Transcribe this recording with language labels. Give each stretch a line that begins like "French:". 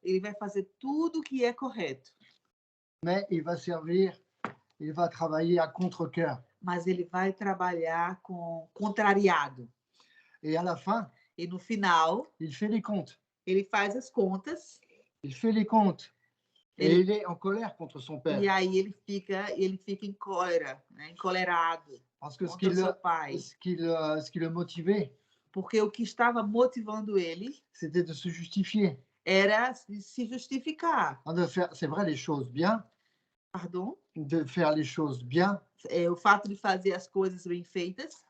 Portuguese: ele vai fazer tudo que é correto.
French: Mais il va servir, il va travailler à contre-cœur.
Portuguese: Mas ele vai trabalhar contrariado.
French: Et à la fin,
Portuguese: E no final,
French: il fait les comptes.
Portuguese: ele faz as contas.
French: Il fait les comptes. Et il est en colère contre son père.
Portuguese: E aí ele fica em cólera, né? Encolerado
French: Parce que
Portuguese: contra o seu pai.
French: ce qui le motivait,
Portuguese: Porque o que estava motivando ele
French: c'était de se justifier.
Portuguese: era se justificar.
French: De faire, c'est vrai, les choses bien, Pardon? de faire les choses bien,
Portuguese: O fato de fazer as coisas bem feitas,